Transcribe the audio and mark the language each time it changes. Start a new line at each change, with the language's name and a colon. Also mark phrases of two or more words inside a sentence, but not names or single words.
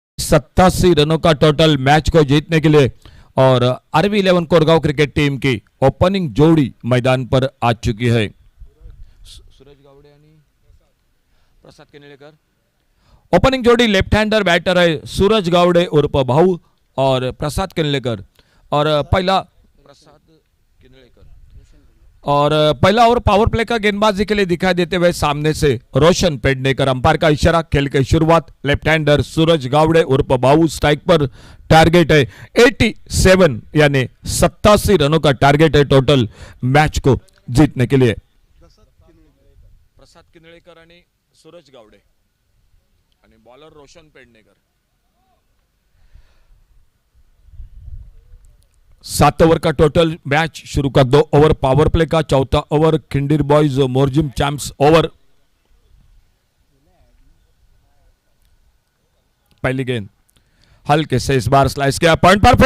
Hindi: 87 रनों का
English: total match
Hindi: को जीतने के लिए। और RV11 कोरगांव क्रिकेट टीम की ओपनिंग जोड़ी मैदान पर आ चुकी है। सूरज गावडे आणि प्रसाद केनेलेकर। ओपनिंग जोड़ी
English: left hander batter
Hindi: है सूरज गावडे उर्फ भाऊ और प्रसाद केनेलेकर। और पहला ओवर
English: power play
Hindi: का गेंदबाजी के लिए दिखाई देते हुए सामने से रोशन पेडनेकर। अंपायर का इशारा, खेल की शुरुआत।
English: left hander
Hindi: सूरज गावड़े उर्फ बाबू स्ट्राइक पर। टारगेट है 87 यानी 87 रनों का टारगेट है
English: total match
Hindi: को जीतने के लिए। प्रसाद किनळेकर आणि सूरज गावड़े आणि बॉलर रोशन पेडनेकर। 7 ओवर का
English: total match
Hindi: शुरू का 2
English: over power play
Hindi: का, चौथा ओवर खिंडीर बॉयज मोरजिम चैंप्स ओवर। पहली गेंद हल्के से इस बार स्लाइस किया पॉइंट पर।